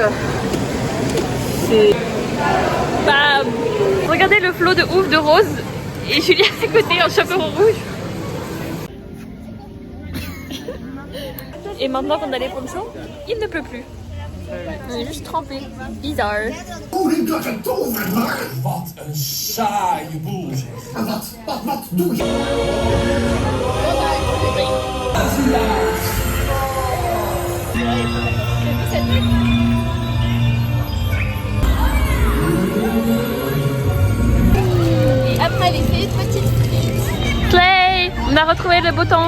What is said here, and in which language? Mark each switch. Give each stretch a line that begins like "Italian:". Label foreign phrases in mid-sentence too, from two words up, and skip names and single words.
French: C'est. Bah, regardez le flot de ouf de Rose et Julie à côté en chaperon rouge. Et maintenant qu'on a les ponchos, il ne pleut plus. On est juste trempés. Bizarre.
Dutch: Wat een saaie boel. Wat doe je?
French: Et après les petites frites. Clay, on a retrouvé le beau temps.